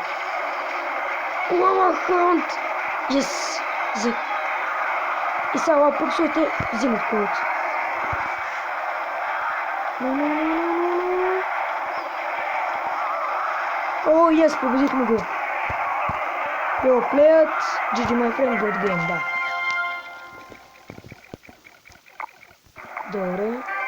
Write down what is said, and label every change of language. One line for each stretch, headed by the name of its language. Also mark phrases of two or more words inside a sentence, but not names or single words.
English: Lava hunt. Yes.
Bulgarian: И сега пупсовете взимат код. О, yes, победихме го.
English: Well played. GG, my friend, good game,
Bulgarian: да. Добре.